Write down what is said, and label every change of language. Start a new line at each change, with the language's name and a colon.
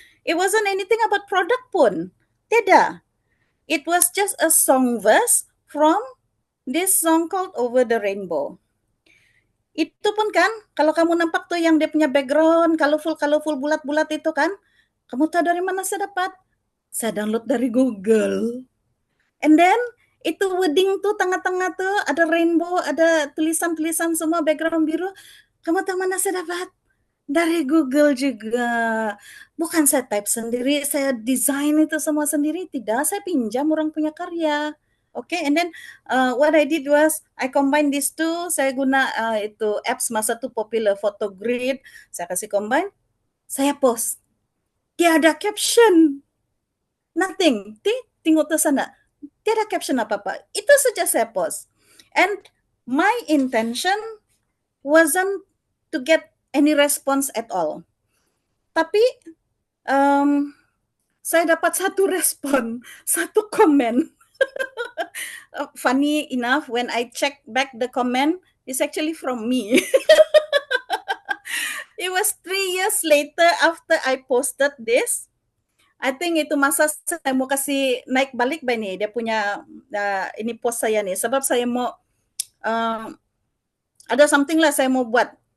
English: It wasn't anything about product pun. Tidak. It was just a song verse from this song called Over the Rainbow.
Malay: Itu pun kan, kalau kamu nampak tuh yang dia punya background, colorful, bulat-bulat itu kan, kamu tahu dari mana saya dapat? Saya download dari Google.
English: And then,
Malay: itu wording tuh, tengah-tengah tuh, ada rainbow, ada tulisan-tulisan semua, background biru. Kamu tahu mana saya dapat? Dari Google juga. Bukan saya type sendiri, saya design itu semua sendiri. Tidak, saya pinjam orang punya karya.
English: Okay, and then what I did was I combine these two.
Malay: Saya guna itu apps masa tu popular Photogrid. Saya kasih combine. Saya post. Tiada caption. Nothing. Tengok ke sana. Tiada caption apa-apa. Itu saja saya post.
English: And my intention wasn't to get any response at all.
Malay: Tapi saya dapat satu respon, satu komen.
English: Funny enough, when I check back the comment, it's actually from me. It was 3 years later after I posted this. I think
Malay: itu masa saya mau kasih naik balik ba ni dia punya ini post saya ni sebab saya mau ada something lah saya mau buat.